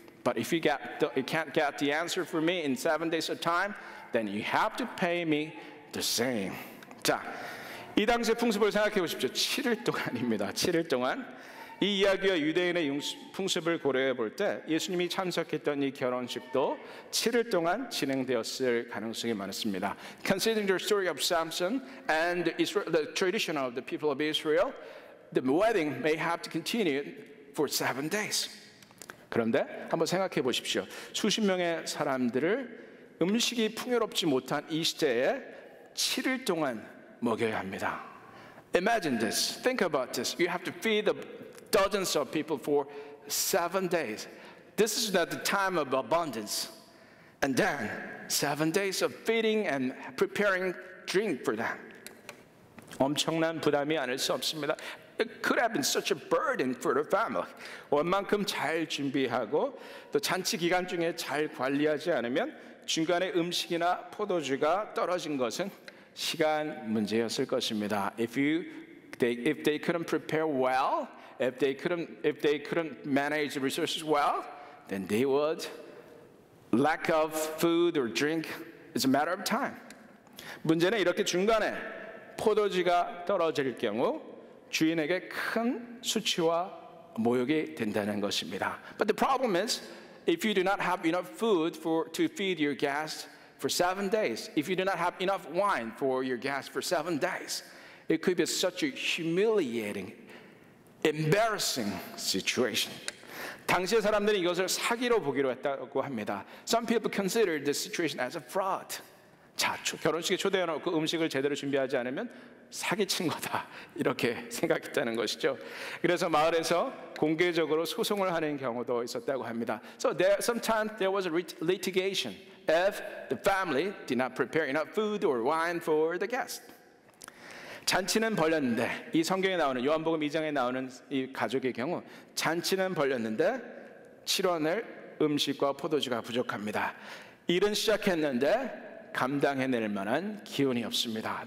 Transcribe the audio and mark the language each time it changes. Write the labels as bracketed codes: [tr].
[en] But if you can't get the answer for me in 7 days of time, then you have to pay me the same. [ko] 자, 이 당시의 풍습을 생각해 보십시오. 7일 동안입니다. 7일 동안 이 이야기와 유대인의 풍습을 고려해 볼 때 예수님이 참석했던 이 결혼식도 7일 동안 진행되었을 가능성이 많습니다. [en] Considering the story of Samson and the tradition of the people of Israel, the wedding may have to continue for 7 days. [ko] 그런데 한번 생각해 보십시오. 수십 명의 사람들을 음식이 풍요롭지 못한 이 시대에 7일 동안 먹여야 합니다. [en] Imagine this. Think about this. You have to feed dozens of people for 7 days. This is not the time of abundance. And then 7 days of feeding and preparing drink for them. [ko] 엄청난 부담이 아닐 수 없습니다. [en] It could have been such a burden for the family. [ko] 원만큼 잘 준비하고 또 잔치 기간 중에 잘 관리하지 않으면 중간에 음식이나 포도주가 떨어진 것은 시간 문제였을 것입니다. [en] If they couldn't prepare well, if they couldn't manage the resources well, then they would lack of food or drink. It's a matter of time. [ko] 문제는 이렇게 중간에 포도주가 떨어질 경우 주인에게 큰 수치와 모욕이 된다는 것입니다. [en] But the problem is, if you do not have enough food to feed your guests for 7 days, if you do not have enough wine for your guests for 7 days, it could be such a humiliating, embarrassing situation. [ko] 당시의 사람들이 이것을 사기로 보기로 했다고 합니다. [en] Some people considered this situation as a fraud. [ko] 자, 결혼식에 초대해놓고 음식을 제대로 준비하지 않으면 사기친 거다 이렇게 생각했다는 것이죠. 그래서 마을에서 공개적으로 소송을 하는 경우도 있었다고 합니다. [en] So sometimes there was a litigation if the family did not prepare enough food or wine for the guest. [ko] 잔치는 벌렸는데 이 성경에 나오는 요한복음 2장에 나오는 이 가족의 경우 잔치는 벌렸는데 치러낼 음식과 포도주가 부족합니다. 일은 시작했는데 감당해낼 만한 기운이 없습니다.